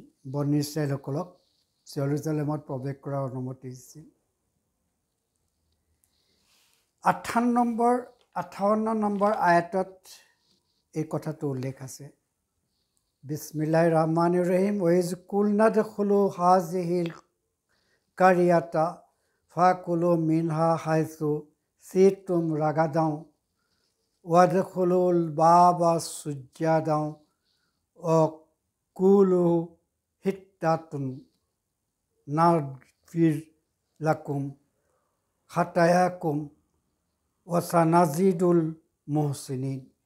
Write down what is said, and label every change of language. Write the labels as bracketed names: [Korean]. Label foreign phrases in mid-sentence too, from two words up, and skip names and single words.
[Assamese] বনী ইছৰাইলসকলক জেৰুজালেমত প্ৰৱেশ কৰাৰ অনুমতি দিছিল। ৫৮ নম্বৰ আয়াতত এই কথাটো উল্লেখ আছে। [Arabic] بسم الله الرحمن الرحيم وإذ قلنا ادخلوا هذه القرية فكلوا منها حيث شئتم رغدا وادخلوا الباب سجدا وقولوا حطة نغفر لكم خطاياكم وسنزيد المحسنين.